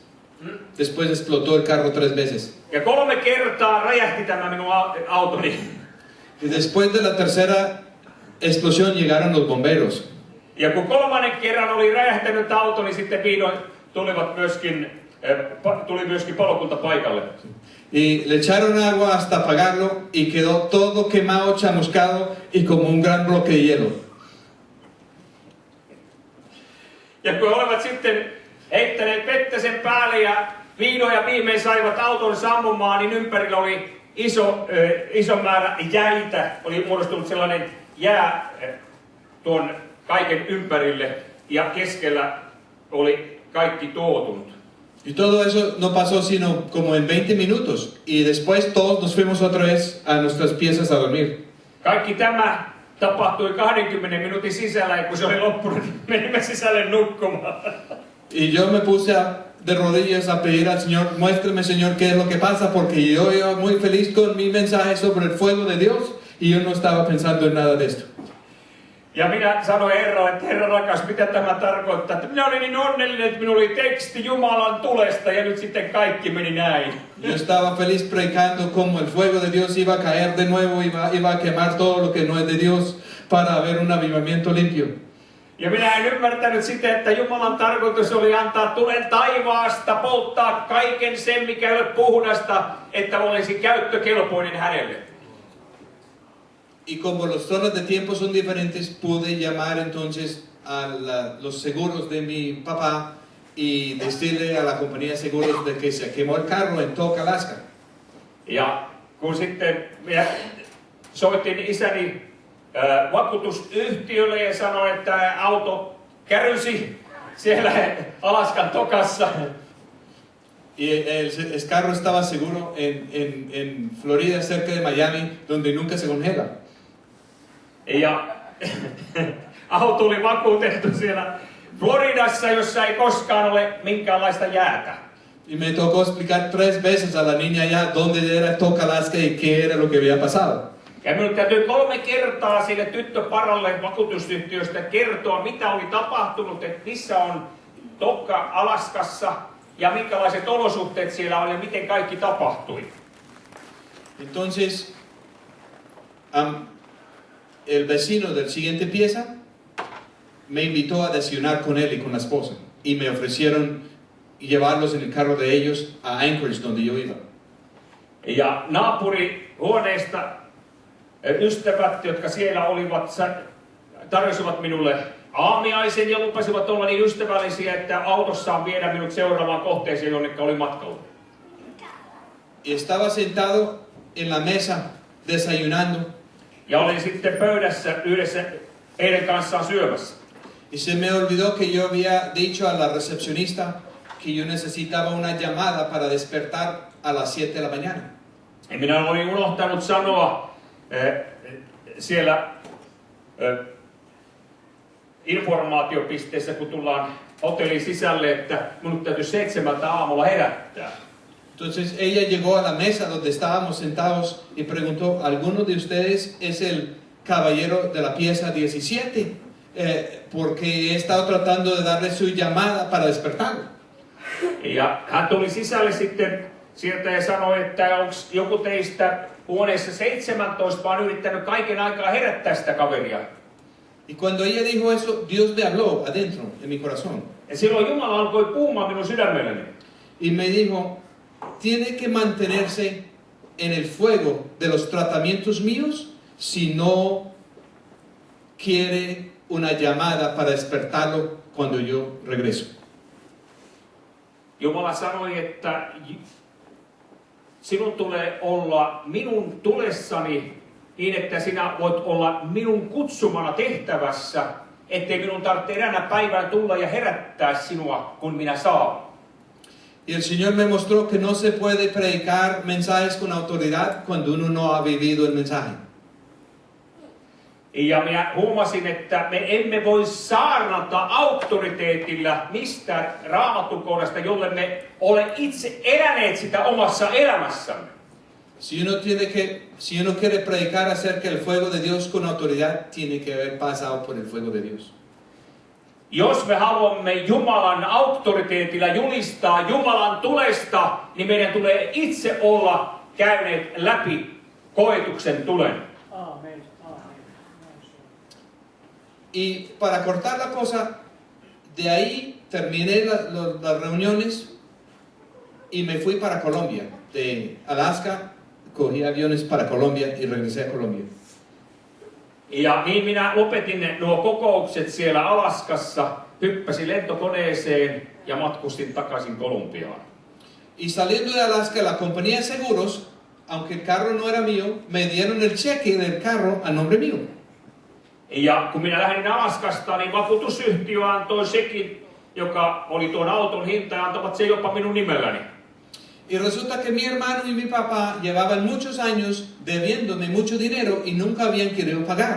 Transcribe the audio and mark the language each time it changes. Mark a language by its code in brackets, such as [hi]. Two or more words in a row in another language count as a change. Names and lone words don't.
[es] Después explotó el carro 3 veces. [fi] Ja 3 kertaa räjähti tämä minun autoni. [es] Y después de la tercera explosión llegaron los bomberos. [fi] Ja kun 3. kerran oli räjähtänyt auto, niin sitten vihdoin tuli myöskin palokunta paikalle. [es] Y le echaron agua hasta apagarlo y quedó todo quemado, chamuscado y como un gran bloque de hielo. [fi] Ja kun olivat sitten heittäneet vettä sen päälle ja vihdoin ja viimein saivat auton sammumaan, niin ympärillä oli iso määrä jäitä. Oli muodostunut sellainen jää tuon kaiken ympärille ja keskellä oli kaikki tuotunut. [es] Y todo eso no pasó sino como en 20 minutos. Y después todos nos fuimos otra vez a nuestras piezas a dormir. [fi] Kaikki tämä tapahtui 20 minuutin sisällä ja kun se oli loppunut, menimme sisälle nukkumaan. [es] Y yo me puse de rodillas a pedir al Señor, muéstrame Señor qué es lo que pasa, porque yo iba muy feliz con mi mensaje sobre el fuego de Dios y yo no estaba pensando en nada de esto. [fi] Ja minä sanoin Herralle, että Herra rakas, mitä tämä tarkoittaa? Että minä olin niin onnellinen, että minulla oli teksti Jumalan tulesta ja nyt sitten kaikki meni näin. [es] Yo estaba feliz predicando como el fuego de Dios iba a caer de nuevo, iba a quemar todo lo que no es de Dios para haber un avivamiento limpio. [fi] Ja minä en ymmärtänyt sitä, että Jumalan tarkoitus oli antaa tulen taivaasta, polttaa kaiken sen, mikä ei ole puhdasta, että olisi käyttökelpoinen hänelle. [es] Y como los zonas de tiempo son diferentes, pude llamar entonces a los seguros de mi papá y decirle a la compañía de seguros de que se quemó el carro en Tok, Alaska. [fi] Ja kun sitten minä soitin isäni vakuutusyhtiölle ja sanoi, että auto kärysi siellä Alaskan tokassa. [es] Y el carro estaba seguro en Florida, cerca de Miami, donde nunca se congela. [fi] Ja auto oli vakuutettu siellä Floridassa, jossa ei koskaan ole minkäänlaista jäätä. [es] Y me tocó explicar 3 veces a la niña allá dónde era Toca Alaska y qué era lo que había pasado. [fi] Ja minun täytyy 3 kertaa sille tyttöparalle vakuutusyhtiöstä kertoa, mitä oli tapahtunut, että missä on Tokka Alaskassa ja minkälaiset olosuhteet siellä on ja miten kaikki tapahtui. [es] Entonces, el vecino del siguiente pieza me invitó a desayunar con él y con la esposa. Y me ofrecieron llevarlos en el carro de ellos a Anchorage, donde yo iba. [fi] Ja naapurihuoneesta ystävät, jotka siellä olivat, tarjosivat minulle aamiaisen ja lupasivat olla niin ystävällisiä, että autossaan viedä minut seuraavaan kohteeseen, jonne oli matkalla. [es] Y estaba sentado en la mesa desayunando. [fi] Ja olin sitten pöydässä yhdessä heidän kanssaan syömässä. [es] Y se me olvidó que yo había dicho a la recepcionista que yo necesitaba una llamada para despertar a las 7 de la mañana. [fi] Ja minä olin unohtanut sanoa siellä informaatiopisteessä, kun tullaan hotellin sisälle, että minun täytyy 7 aamulla herättää. [es] Entonces ella llegó a la mesa donde estábamos sentados y preguntó, ¿alguno de ustedes es el caballero de la pieza 17? Porque he estado tratando de darle su llamada para despertarlo. [fi] Ja hän tuli sisälle sitten sieltä ja sanoi, että onko joku teistä huoneessa 17 vaan yrittänyt kaiken aikaa herättää sitä kaveria. [es] Y cuando ella dijo eso, Dios me habló adentro, en mi corazón. [fi] Ja silloin Jumala alkoi puhumaan minun sydämelleni. [es] Y me dijo, tiene que mantenerse en el fuego de los tratamientos míos si no quiere una llamada para despertarlo cuando yo regreso. [fi] Jumala sanoi, että sinun tulee olla minun tulessani niin, että sinä voit olla minun kutsumana tehtävässä, ettei minun tarvitse eräänä päivänä tulla ja herättää sinua, kun minä saavun. [es] Y el Señor me mostró que no se puede predicar mensajes con autoridad cuando uno no ha vivido el mensaje. [fi] Ja minä huomasin, että me emme voi saarnata auktoriteetilla mistään raamattukohdasta, jolle me ole itse eläneet sitä omassa elämässämme. [es] Si uno quiere predicar acerca del fuego de Dios con autoridad, tiene que haber pasado por el fuego de Dios. [fi] Jos me haluamme Jumalan auktoriteetilla julistaa Jumalan tulesta, niin meidän tulee itse olla käyneet läpi koetuksen tulen. [es] Amen. Y para cortar la cosa, de ahí terminé las reuniones y me fui para Colombia. De Alaska, cogí aviones para Colombia y regresé a Colombia. [fi] Ja niin minä lopetin nuo kokoukset siellä Alaskassa, hyppäsin lentokoneeseen ja matkustin takaisin Kolumbiaan. [es] Y saliendo de Alaska, la compañía de seguros, aunque el carro no era mío, me dieron el cheque del carro a nombre mío. [fi] Ja kun minä lähdin Alaskasta, niin vakuutusyhtiö antoi sekin, joka oli tuon auton hinta, ja antavat se jopa minun nimelläni. [es] Y resulta que mi hermano y mi papá llevaban muchos años debiéndome mucho dinero y nunca habían querido pagar.